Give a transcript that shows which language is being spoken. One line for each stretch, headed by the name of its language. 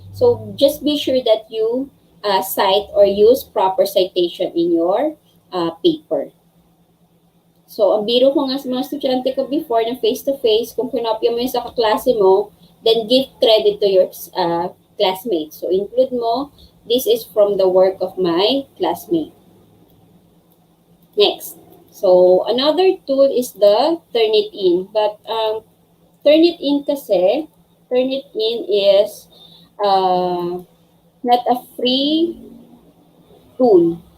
English: So just be sure that you cite or use proper citation in your paper.
Filipino: So, ang biro ko nga sa mga estudyante ko before na face-to-face, kung kinopya mo yun sa kaklase mo,
English: then give credit to your classmates. So, include
Filipino: mo,
English: this is from the work of my classmate. Next. So, another tool is the Turnitin. But, Turnitin
Filipino: kasi,
English: Turnitin is not a free tool.